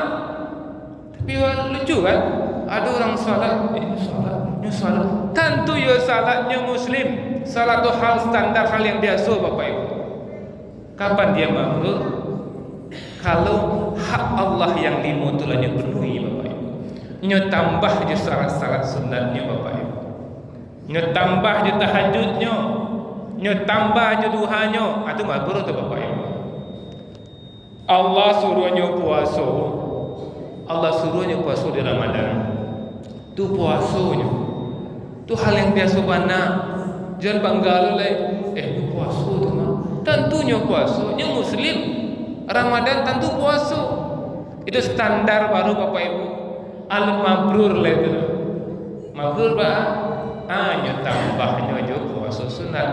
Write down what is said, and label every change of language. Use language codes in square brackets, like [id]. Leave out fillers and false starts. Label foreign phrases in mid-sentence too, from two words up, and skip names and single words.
[id] Tapi lucu kan, ada orang salat, nyo salat, tentu yo salatnya muslim. Salat itu hal standar, hal yang biasa Bapak Ibu. Kapan dia mabrur? Kalau hak Allah yang 5 itu lah penuhi Bapak Ibu. Nyo tambah je salat-salat sunatnya Bapak Ibu. Nyo tambah je tahajudnya. Nyo tambah je duhanya, itu mabrur tu Bapak Ibu. Allah suruhnya puasa. Allah suruhnya puasa di Ramadan. Tu puasanya. Tu hal yang biasa benar. Jangan bangga lagi. Tu puasa tu mah. Tentunya puasa. Yang muslim Ramadan tentu puasa. Itu standar baru Bapak Ibu. Al mabrur lah itu. Mabrur bah. Hanya tambahnya juga puasa sunat.